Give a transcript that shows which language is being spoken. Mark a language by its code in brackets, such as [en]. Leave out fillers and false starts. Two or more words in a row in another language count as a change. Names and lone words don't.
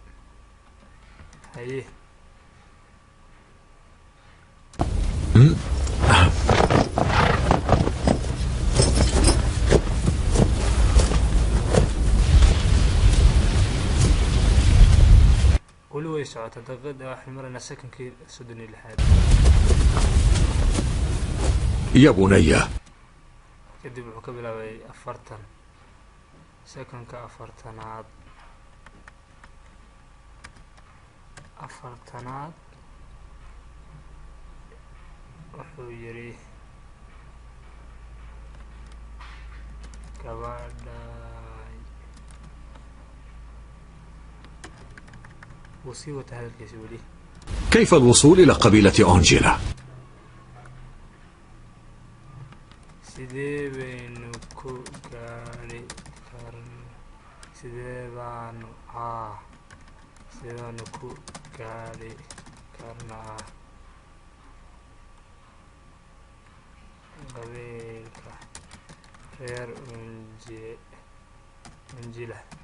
[so] haye weli way socotaa daqiiqada waxaynu maraynaa second-kii 36aad. [ar] يا بني. [so] kadib wuxuu ka bilaabay 40 second-ka 40aad wuxuu yidhi gabadha wuu sii wata hadalkiisa weli. [ar] كيف الوصول إلى قبيلة أنجيلا؟ [so] sidee baynu ku gaari karnaa sidee baanu ku gaari karnaa qabiilka reer Unjila